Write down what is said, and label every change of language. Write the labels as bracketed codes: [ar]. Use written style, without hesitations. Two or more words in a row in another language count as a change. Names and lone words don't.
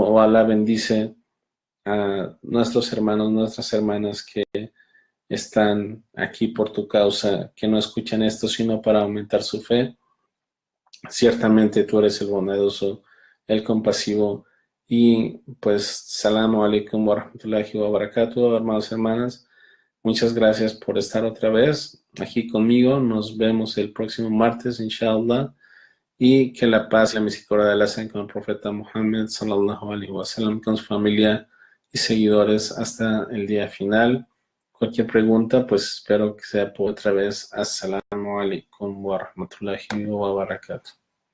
[es] O Alá bendice a nuestros hermanos, nuestras hermanas que están aquí por tu causa, que no escuchan esto sino para aumentar su fe. Ciertamente tú eres el bondadoso, el compasivo. Y pues, [ar] سلام عليكم ورحمة الله وبركاته, [es] hermanos y hermanas. Muchas gracias por estar otra vez aquí conmigo. Nos vemos el próximo martes, inshallah. Y que la paz y la misericordia de Allah sean con el profeta Muhammad [ar] صلى الله عليه وسلم, [es] con su familia y seguidores hasta el día final. Cualquier pregunta, pues espero que sea por otra vez. [ar] السلام عليكم ورحمة الله وبركاته.